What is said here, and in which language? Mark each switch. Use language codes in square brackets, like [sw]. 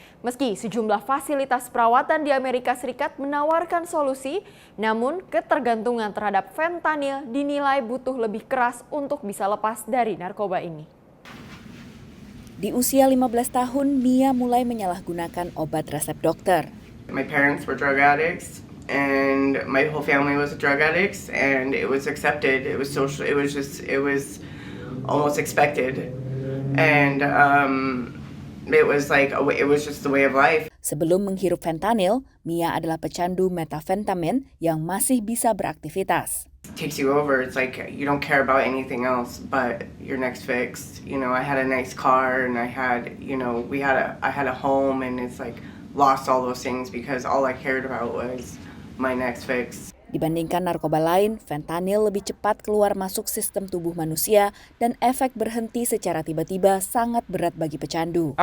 [id] Meski sejumlah fasilitas perawatan di Amerika Serikat menawarkan solusi, namun ketergantungan terhadap fentanyl dinilai butuh lebih keras untuk bisa lepas dari narkoba ini. Di usia 15 tahun, Mia mulai menyalahgunakan obat resep dokter. [en] My parents were drug addicts. And my whole family was drug addicts, and it was accepted. It was social. It was almost expected, and it was just the way of life. [id] Sebelum menghirup fentanyl, Mia adalah pecandu metafentamin yang masih bisa beraktivitas. [en] It takes you over. It's like you don't care about anything else but your next fix. You know, I had a nice car, and I had, I had a home, and it's like lost all those things because all I cared about was my next fix. [id] Dibandingkan narkoba lain, fentanyl lebih cepat keluar masuk sistem tubuh manusia dan efek berhenti secara tiba-tiba sangat berat bagi pecandu.